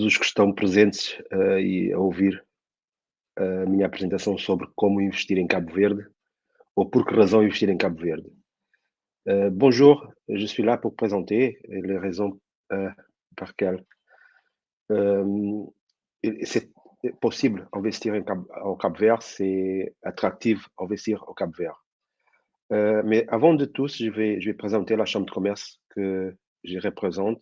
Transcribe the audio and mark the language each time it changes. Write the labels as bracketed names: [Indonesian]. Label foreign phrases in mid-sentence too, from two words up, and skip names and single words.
[Portuguese] os que estão presentes e a ouvir a minha apresentação sobre como investir em Cabo Verde ou por que razão investir em Cabo Verde. [French] Bonjour, je suis là pour présenter les raisons par lesquelles c'est possible investir au Cap Vert, c'est attractif investir au Cap Vert. Mais avant de tout, je vais présenter la chambre de commerce que je représente.